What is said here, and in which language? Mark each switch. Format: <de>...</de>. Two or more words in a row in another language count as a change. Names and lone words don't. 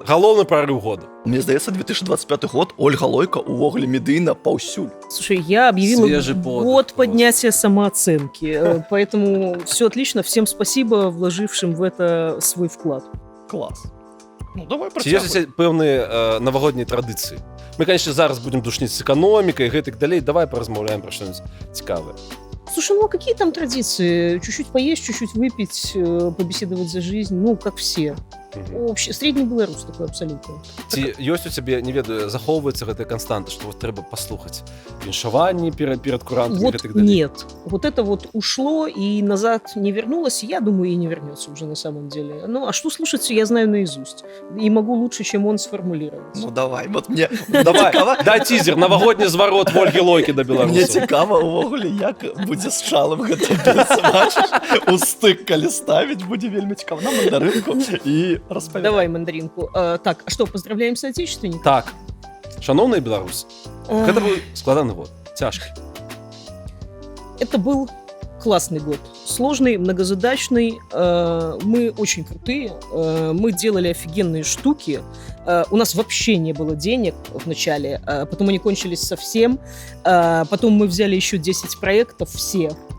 <be>Галоўны прорыв года. Мне здаецца, 2025 год Ольга Лойка увогуле медыйна паўсюль.</be> <ru>Слушай, я объявила</ru> <be>Свежий подых</be> <ru>год поднятия самооценки, поэтому все отлично. Всем спасибо, вложившим в это свой вклад. Класс. Ну, давай</ru> <be>Ці ёсць пэўныя навагоднія традыцыі? Мы, конечно, зараз будем душніць з эканомікай, гэтак далей. Давай поразмаўляем пра што-нибудь цікавае.</be> <ru>Слушай, ну а какие там традиции? Чуть-чуть поесть, чуть-чуть выпить, побеседовать за жизнь, ну, как все. Вообще, средний белорус такой абсолютно.</ru> <be>Ці ёсць у цябе, не ведаю, захоўваецца гэтая канстанта, што вот трэба паслухаць віншаванні перад курантамі,</be> <ru>Вот</ru> <be>гэтак далей?</be> <ru>нет. Вот это вот ушло и назад не вернулось, я думаю, и не вернется уже на самом деле. Ну, а что слушать, я знаю наизусть. И могу лучше, чем он сформулировать. Ну, давай, вот мне... Давай, дай тизер,</ru> <be>навагодні зварот Ольги Лойкі да беларусаў. Мне цікава увогуле, як будзе з Чалым гэта быцца, бачыш? У стык, калі ставіць, будзе вельмі цікава. На мандарынку і распавядай.</be> <ru>Давай мандаринку. Так, а что, поздравляем соотечественников?</ru> <be>Так, шановныя беларусы, гэта быў складаны год, цяжкі.</be> <ru>Это был классный год. Сложный, многозадачный. Мы очень крутые. Мы делали офигенные штуки. У нас вообще не было денег в начале. Потом они кончились совсем. Потом мы взяли еще 10 проектов, все.</ru>